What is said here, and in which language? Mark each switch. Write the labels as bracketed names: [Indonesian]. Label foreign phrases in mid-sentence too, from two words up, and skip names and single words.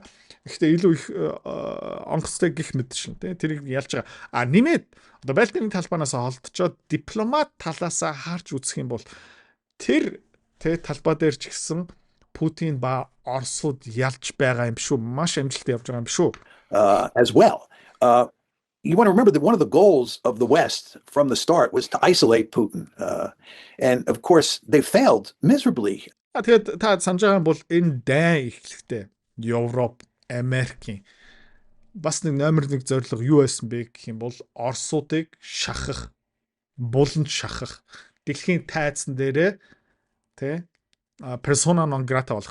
[Mongolian] Гэхдээ илүү их онгоцтой гих мэдчихэн тий. Тэрийг ялж байгаа. Нэмээд одоо байлдааны талбаанаас холдчоод дипломат талаас харж үзэх юм бол тэр талбай дээр ч гэсэн Путин ба Оросууд ялж байгаа юм шүү. Маш амжилттай явж байгаа юм шүү. [English] As well. You want to remember that one of the goals of the West from the start was to isolate Putin. And of course, they failed miserably. [Mongolian] Тэгээд та санаж байгаа бол энэ дайн эхлэхдээ Европ, Америкийн бас нэг номер 1 зорилго юу байсан бэ гэх юм бол Оросуудыг шахах, буланд шахах, дэлхийн тайзан дээрээ [Latin] persona non grata [Mongolian] болох.